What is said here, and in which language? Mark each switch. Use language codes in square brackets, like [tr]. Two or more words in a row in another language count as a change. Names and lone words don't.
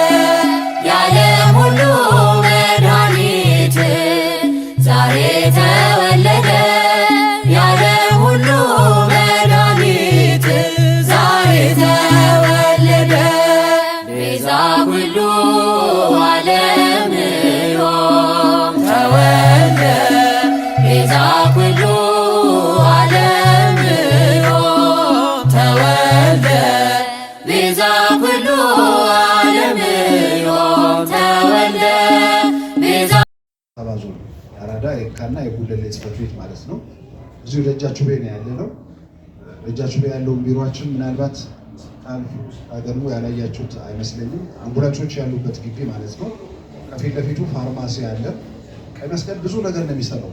[am] የዓለም ሁሉ መድኃኒት ዛሬ ተወለደ የዓለም ሁሉ መድኃኒት ዛሬ ተወለደ ቤዛ ኩሉ [ti] ዓለም ዮም ተወልደ ቤዛ ኩሉ ዓለም ዮም ተወልደ ቤዛ ኩሉ ዓለም ዮም ተወልደ ቤዛ [am] አባዞ አራዳ የካና የጉለሌ ጽሕፈት ቤት ማለት ነው። እዚሁ ደጃችሁ ቤት ነው ያለ ነው። ደጃችሁ ቤት ያለውን ቢሮአችን ምናልባት ታገሙ ያላያችሁት አይመስለኝም። አምቡላንሶች ያሉበት ግቢ ማለት ነው። ከፊት ለፊቱ ፋርማሲ አለ። ቀይ መስቀል ብዙ ነገር ነው የሚሰራው፣